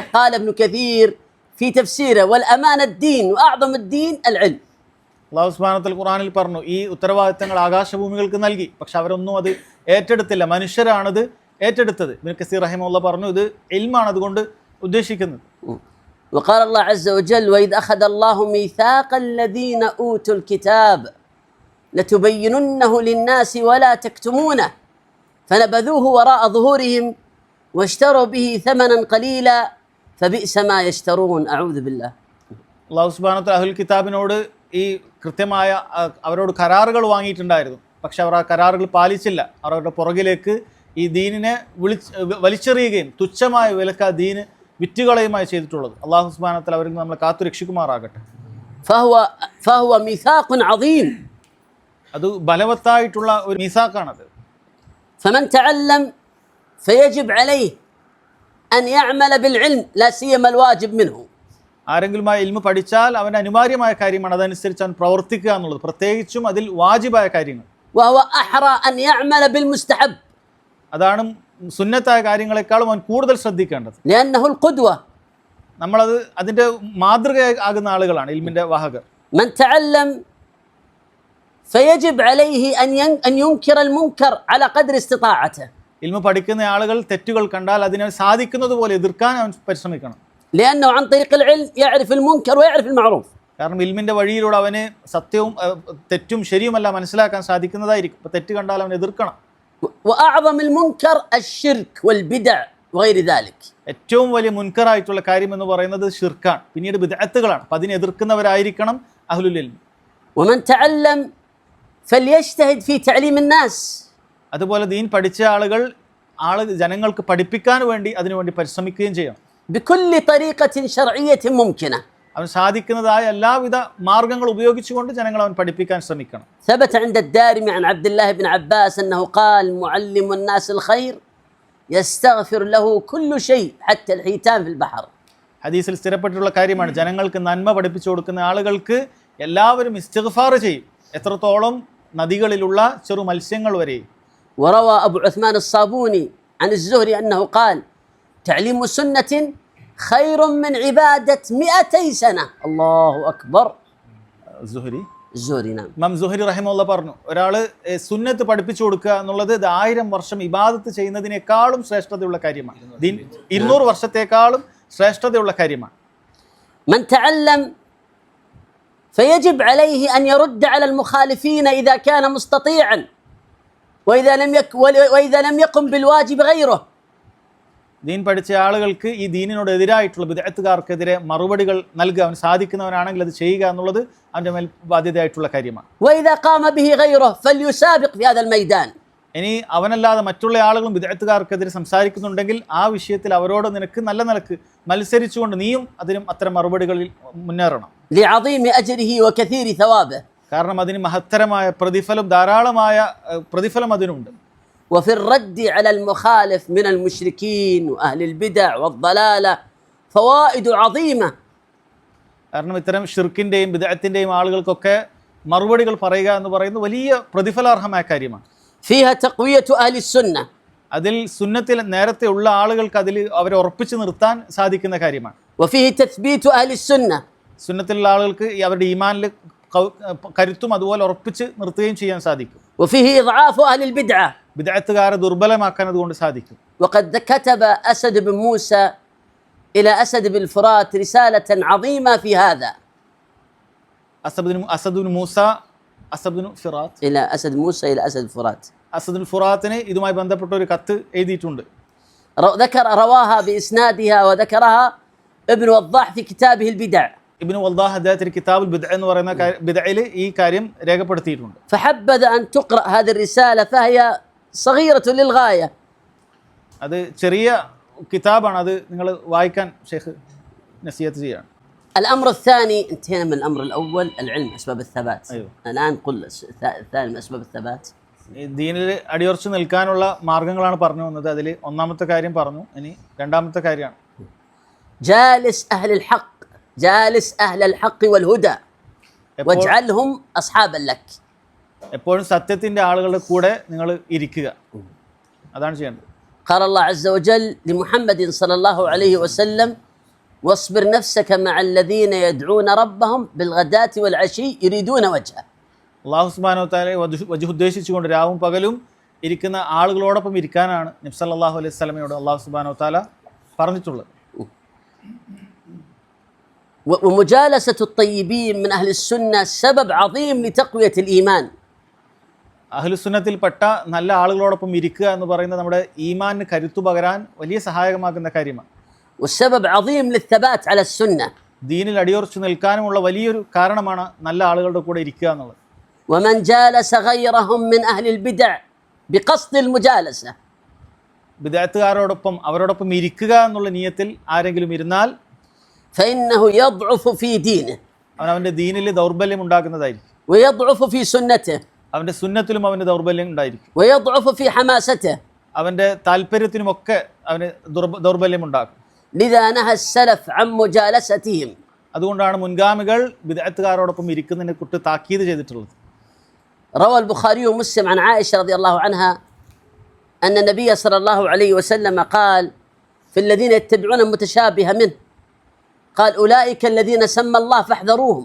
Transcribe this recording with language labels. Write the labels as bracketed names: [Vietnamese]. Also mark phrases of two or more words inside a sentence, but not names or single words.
[Arabic] قال ابن كثير في تفسيره والأمانة الدين وأعظم الدين العلم. الله سبحانه وتعالى [Malayalam] ഖുർആനിൽ പറഞ്ഞു, ഈ ഉത്തരവാദിത്തങ്ങൾ ആകാശഭൂമികൾക്ക് നൽകി, പക്ഷെ അവരൊന്നും അത് ഏറ്റെടുത്തില്ല, മനുഷ്യരാണത് ഏറ്റെടുത്തത്. ഇബ്നു കസീർ റഹിമഹുല്ലാഹ് പറഞ്ഞു ഇത് ഇൽമാണ് അതുകൊണ്ട് ഉദ്ദേശിക്കുന്നത്. [Arabic] وقال الله عز وجل وإذ أخذ الله ميثاق الذين أوتوا الكتاب لتبيننه للناس ولا تكتمونه فنبذوه وراء ظهورهم واشتروا به ثمنا قليلا فبئس ما يشترون. أعوذ بالله. الله سبحانه وتعالى [Malayalam] അഹ്ലുൽ കിതാബിനോട് ഈ കൃത്യമായ അവരോട് കരാറുകൾ വാങ്ങിയിട്ടുണ്ടായിരുന്നു, പക്ഷെ അവർ ആ കരാറുകൾ പാലിച്ചില്ല. അവരുടെ പുറകിലേക്ക് ഈ ദീനിനെ വലിച്ചെറിയുകയും തുച്ഛമായ വിലക്ക് ആ ദീന് വിറ്റുകളയുമായി ചെയ്തിട്ടുള്ളത്. [Arabic] الله سبحانه وتعالى [Malayalam] അവരിൽ നിന്ന് നമ്മളെ കാത്തു രക്ഷിക്കുമാറാകട്ടെ. [Arabic] فهو ميثاق عظيم. [Malayalam] അത് ബലവത്തായിട്ടുള്ള ഒരു മീസാക്കാണത്. [Arabic] فمن تعلم فيجب عليه أن يعمل بالعلم لا سيما الواجب منه. [Malayalam] ആരെങ്കിലും ആ ഇൽമു പഠിച്ചാൽ അവൻ്റെ അനിവാര്യമായ കാര്യമാണ് അതനുസരിച്ച് അവൻ പ്രവർത്തിക്കുക എന്നുള്ളത്, പ്രത്യേകിച്ചും അതിൽ വാജിബായ കാര്യങ്ങൾ. [Arabic] وهو أحرى أن يعمل بالمستحب. [Malayalam] അതാണ് സുന്നത്തായ കാര്യങ്ങളെക്കാളും അവൻ കൂടുതൽ ശ്രദ്ധിക്കേണ്ടത്. [Arabic] لأنه القدوة. [Malayalam] നമ്മളത് അതിൻ്റെ മാതൃകയാകുന്ന ആളുകളാണ് ഇൽമിൻ്റെ വാഹകർ. [Arabic] من تعلم فيجب عليه أن ينكر المنكر على قدر استطاعته. [Malayalam] ഇൽമ പഠിക്കുന്ന ആളുകൾ തെറ്റുകൾ കണ്ടാൽ അതിനെ സാധിക്കുന്നത് പോലെ എതിർക്കാൻ അവൻ പരിശ്രമിക്കണം. [Arabic] لأنه عن طريق العلم يعرف المنكر ويعرف المعروف. [Malayalam] കാരണം ഇൽമിന്റെ വഴിയിലൂടെ അവന് സത്യവും തെറ്റും ശരിയുമല്ല മനസ്സിലാക്കാൻ സാധിക്കുന്നതായിരിക്കും. അപ്പോൾ തെറ്റ് കണ്ടാൽ അവൻ എതിർക്കണം. [Arabic] وأعظم المنكر الشرك والبدع وغير ذلك. [Malayalam] ഏറ്റവും വലിയ മുൻകറായിട്ടുള്ള കാര്യം എന്ന് പറയുന്നത് ഷിർക്കാണ്, പിന്നീട് ബിദ്അത്തുകളാണ്. അപ്പോൾ അതിനെ എതിർക്കുന്നവരായിരിക്കണം [Arabic] أهل العلم. ومن تعلم فليجتهد في تعليم الناس. [Malayalam] അതുപോലെ ദീൻ പഠിച്ച ആളുകൾ ജനങ്ങൾക്ക് പഠിപ്പിക്കാൻ വേണ്ടി അതിനുവേണ്ടി പരിശ്രമിക്കുകയും ചെയ്യണം. [Arabic] بكل طريقة شرعية ممكنة. [Malayalam] അവൻ സാധിക്കുന്നതായ എല്ലാവിധ മാർഗങ്ങൾ ഉപയോഗിച്ചുകൊണ്ട് ജനങ്ങൾ അവൻ പഠിപ്പിക്കാൻ ശ്രമിക്കണം. [Arabic] ثبت عند الدارمي عن عبد الله بن عباس أنه قال معلم الناس الخير يستغفر له كل شيء حتى الحيتان في البحر. [Malayalam] ഹദീസിൽ സ്ഥിരപ്പെട്ടിട്ടുള്ള കാര്യമാണ്, ജനങ്ങൾക്ക് നന്മ പഠിപ്പിച്ചു കൊടുക്കുന്ന ആളുകൾക്ക് എല്ലാവരും ഇസ്തിഗ്ഫാർ ചെയ്യും, എത്രത്തോളം നദികളിലുള്ള ചെറു മത്സ്യങ്ങൾ വരെ. [Arabic] وروى أبو عثمان الصابوني عن الزهري أنه قال تعليم سنة خير من عبادة 200 سنة. الله أكبر. الزهري نعم. [Malayalam] ഇമാം സുഹരി റഹിമഹുല്ലാ പറഞ്ഞു, ഒരാൾ സുന്നത്ത് പഠിപ്പിച്ചു കൊടുക്കുക എന്നുള്ളത് 1000 വർഷം ഇബാദത്ത് ചെയ്യുന്നതിനേക്കാളും ശ്രേഷ്ഠതയുള്ള കാര്യമാണ്. 200 വർഷത്തേക്കാളും ശ്രേഷ്ഠതയുള്ള കാര്യമാണ്. [Arabic] من تعلم فيجب عليه أن يرد على المخالفين إذا كان مستطيعا وإذا لم يقم بالواجب غيره. [Malayalam] ദീൻ പഠിച്ച ആളുകൾക്ക് ഈ ദീനിനോട് എതിരായിട്ടുള്ള ബിദ്അത്തുകാർക്കെതിരെ മറുപടികൾ നൽകുക, അവൻ സാധിക്കുന്നവനാണെങ്കിൽ അത് ചെയ്യുക എന്നുള്ളത് അവൻ്റെ മേൽ ബാധ്യതയായിട്ടുള്ള കാര്യമാണ്. [Arabic] وإذا قام به غيره فليسابق في هذا الميدان. [Malayalam] ഇനി അവനല്ലാതെ മറ്റുള്ള ആളുകളും ബിദ്അത്തുകാർക്കെതിരെ സംസാരിക്കുന്നുണ്ടെങ്കിൽ ആ വിഷയത്തിൽ അവരോട് നിനക്ക് നല്ല നിലക്ക് മത്സരിച്ചുകൊണ്ട് നീയും അതിനും അത്തരം മറുപടികളിൽ മുന്നേറണം. [Arabic] لعظيم أجره وكثير ثوابه. [Malayalam] കാരണം അതിന് മഹത്തരമായ പ്രതിഫലം, ധാരാളമായ പ്രതിഫലം അതിനുണ്ട്. [Arabic] وفي الرد على المخالف من المشركين وأهل البدع والضلالة فوائد عظيمة. [Malayalam] കാരണം ഇത്തരം ഷിർക്കിൻ്റെയും ബിദ്അത്തിൻ്റെയും ആളുകൾക്കൊക്കെ മറുപടികൾ പറയുക എന്ന് പറയുന്നത് വലിയ പ്രതിഫലാർഹമായ കാര്യമാണ്. [Arabic] فيها تقوية أهل السنة. [Malayalam] അതിൽ സുന്നത്തിൽ നേരത്തെ ഉള്ള ആളുകൾക്ക് അതിൽ അവരെ ഉറപ്പിച്ചു നിർത്താൻ സാധിക്കുന്ന കാര്യമാണ്. [Arabic] وفيه تثبيت أهل السنة. [Malayalam] സുന്നത്തിലുള്ള ആളുകൾക്ക് അവരുടെ ഈമാനിൽ കരുത്തും അതുപോലെ ഉറപ്പിച്ച് നിർത്തുകയും ചെയ്യാൻ സാധിക്കും. [Arabic] وفيه إضعاف أهل البدعة. [Malayalam] ബിദ്അത്തുകാരെ ദുർബലമാക്കാൻ അതുകൊണ്ട് സാധിക്കും. [Arabic] وقد كتب أسد بن موسى إلى أسد بن الفرات رسالة عظيمة في هذا. إلى أسد موسى إلى أسد الفرات. [Malayalam] അസദുൽ ഫുറാത്തിന് ഇതുമായി ബന്ധപ്പെട്ട ഒരു കത്ത് എഴുതിയിട്ടുണ്ട്. [Arabic] رواها بإسنادها وذكرها ابن وضاح في كتابه البدع. [Malayalam] ഇബ്നു വദ്ദാഹ് അദ്ദേഹത്തിന്റെ [Arabic] كتاب البدع [Malayalam] എന്ന് പറയുന്ന ബിദ്അയിൽ ഈ കാര്യം രേഖപ്പെടുത്തിയിട്ടുണ്ട്. [Arabic] فحبذ أن تقرأ هذه الرسالة فهي صغيرة للغاية. [Malayalam] അത് ചെറിയ കിതാബാണ്, അത് നിങ്ങൾ വായിക്കാൻ ഷെയ്ഖ് നസീഹത്ത് ചെയ്യാണ്. [Arabic] الأمر الثاني، انتهينا من الأمر الأول العلم أسباب الثبات. أيوه. الآن قل الثاني من أسباب الثبات. [Malayalam] ദീനിൽ അടിയുറച്ച് നിൽക്കാനുള്ള മാർഗങ്ങളാണ് പറഞ്ഞു വന്നത്. അതിൽ ഒന്നാമത്തെ കാര്യം പറഞ്ഞു, ഇനി രണ്ടാമത്തെ കാര്യമാണ് [Arabic] جالس أهل الحق، جالس أهل الحق والهدى واجعلهم أصحابا لك. [Malayalam] എപ്പോഴും സത്യത്തിന്റെ ആളുകളുടെ കൂടെ നിങ്ങൾ ഇരിക്കുക, അതാണ് ചെയ്യേണ്ടത്. [Arabic] قال الله عز وجل لمحمد صلى الله عليه وسلم واصبر نفسك مع الذين يدعون ربهم بالغداة والعشي يريدون وجهه. الله سبحانه وتعالى [Malayalam] വജ്ഹ് ഉദ്ദേശിച്ചുകൊണ്ട് രാവും പകലും ഇരിക്കുന്ന ആളുകളോടൊപ്പം ഇരിക്കാനാണ് നബി [Arabic] صلى الله عليه [Malayalam] വസല്ലമയോട് [Arabic] الله سبحانه وتعالى [Malayalam] പറഞ്ഞിട്ടുള്ളത്. [Arabic] ومجالسة الطيبين من أهل السنة سبب عظيم لتقوية الإيمان. [Malayalam] അഹ്ലുസുന്നത്തിൽപ്പെട്ട നല്ല ആളുകളോടൊപ്പം ഇരിക്കുക എന്ന് പറയുന്നത് നമ്മുടെ ഈമാനിന് കരുത്തു പകരാൻ വലിയ സഹായകമാകുന്ന കാര്യമാണ്. [Arabic] والسبب عظيم للثبات على السنة. [Malayalam] ദീനിൽ അടിയുറച്ചു നിൽക്കാനുമുള്ള വലിയൊരു കാരണമാണ് നല്ല ആളുകളുടെ കൂടെ ഇരിക്കുക എന്നുള്ളത്. [Arabic] ومن جالس غيرهم من أهل البدع بقصد المجالسة. [Malayalam] ബിദ്അത്തുകാരോടൊപ്പം അവരോടൊപ്പം ഇരിക്കുക എന്നുള്ള നിയത്തിൽ ആരെങ്കിലും ഇരുന്നാൽ [Arabic] فإنه يضعف في دينه. [Malayalam] അവന്റെ ദീനിൽ ദൗർബല്യം ഉണ്ടാകുന്നതായിരിക്കും. [Arabic] ويضعف في سنته. [Malayalam] അവന്റെ സുന്നത്തിലും അവന്റെ ദൗർബല്യം ഉണ്ടായിരിക്കും. [Arabic] ويضعف في حماسته. [Malayalam] അവന്റെ താല്പര്യത്തിനുമൊക്കെ അവന് ദൗർബല്യം ഉണ്ടാകും. [Arabic] لذا نهى السلف عن مجالستهم. [Malayalam] അതുകൊണ്ടാണ് മുൻഗാമികൾ ബിദ്അത്തുകാരോടൊപ്പം ഇരിക്കുന്നതിനെ കുറിച്ച് താക്കീത് ചെയ്തിട്ടുള്ളത്. [Arabic] روى البخاري ومسلم عن عائشة رضي الله عنها أن النبي صلى الله عليه وسلم قال في الذين يتبعون المتشابه منه قال أولئك الذين سمى الله فاحذروهم.